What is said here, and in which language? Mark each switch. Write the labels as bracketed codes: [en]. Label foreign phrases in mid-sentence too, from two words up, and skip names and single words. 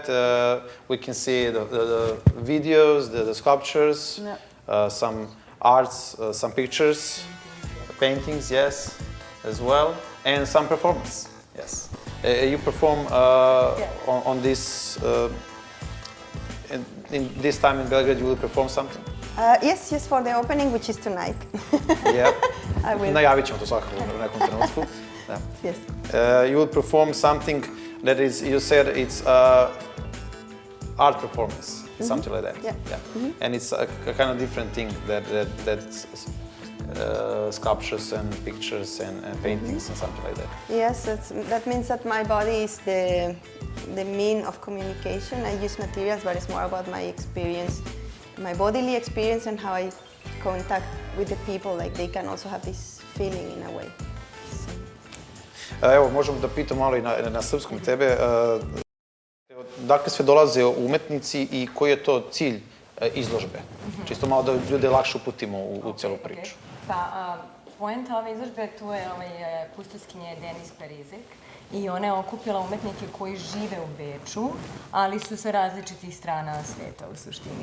[en] We can see the videos, the sculptures, some arts, some pictures, paintings, yes, as well, and some performance, yes. You perform on this, in this time in Belgrade, you will perform something? Yes, for the opening, which is tonight. Yeah. I will. [hr] Najavit ćemo to svakako u nekom trenutku. Da. [en] Yes. You will perform something that is, you said it's art performance, something like that. Yeah. And it's a kind of different thing that sculptures and pictures and paintings and something like that. Yes, that means that my body is the mean of communication. I use materials, but it's more about my experience, my bodily experience, and how I contact with the people. Like they can also have this feeling in a way. [sr] Evo, možemo da pitam malo i na srpskom tebe. Dakle, sve dolaze umetnici i koji je to cilj izložbe? Čisto malo da ljude lakše uputimo u celu priču. Pa, poenta ove izložbe tu je kustoskinje Denis Parizek i ona je okupila umetnike koji žive u Beču, ali su sa različitih strana sveta u suštini.